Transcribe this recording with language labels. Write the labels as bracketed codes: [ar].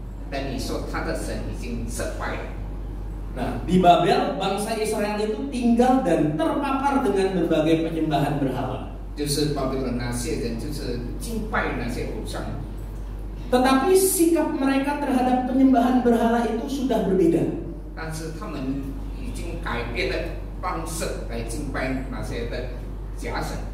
[zh] 但你说他的神已经失败了。 [id] Nah, di Babel bangsa Israel itu tinggal dan terpapar dengan berbagai penyembahan berhala. [zh] 就是巴比伦那些人，就是敬拜那些偶像， [id] Tetapi sikap mereka terhadap penyembahan berhala itu sudah berbeda. [zh] 但是他们已经改变了方式来敬拜那些的假神。